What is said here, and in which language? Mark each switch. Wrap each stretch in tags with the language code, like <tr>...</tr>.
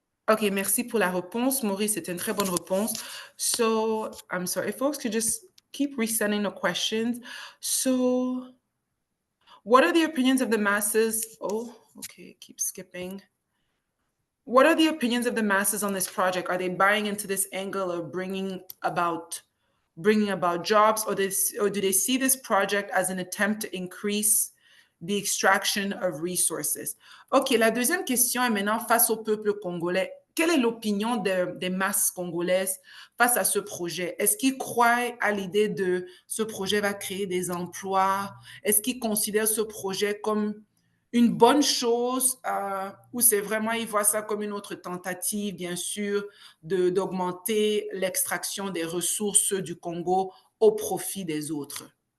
<fr>Okay, merci pour la réponse. Maurice, c'était une très bonne réponse.</fr> <en>So, I'm sorry, if folks could just keep resending the questions. So, what are the opinions of the masses? Oh, Okay, keep skipping. What are the opinions of the masses on this project? Are they buying into this angle of bringing about jobs, or do they see this project as an attempt to increase the extraction of resources?</en> <fr>OK, la deuxième question est maintenant face au peuple congolais. Quelle est l'opinion des masses congolaises face à ce projet? Est-ce qu'ils croient à l'idée de ce projet va créer des emplois? Est-ce qu'ils considèrent ce projet comme une bonne chose, ou c'est vraiment, ils voient ça comme une autre tentative, bien sûr, d'augmenter l'extraction des ressources du Congo au profit des autres?</fr>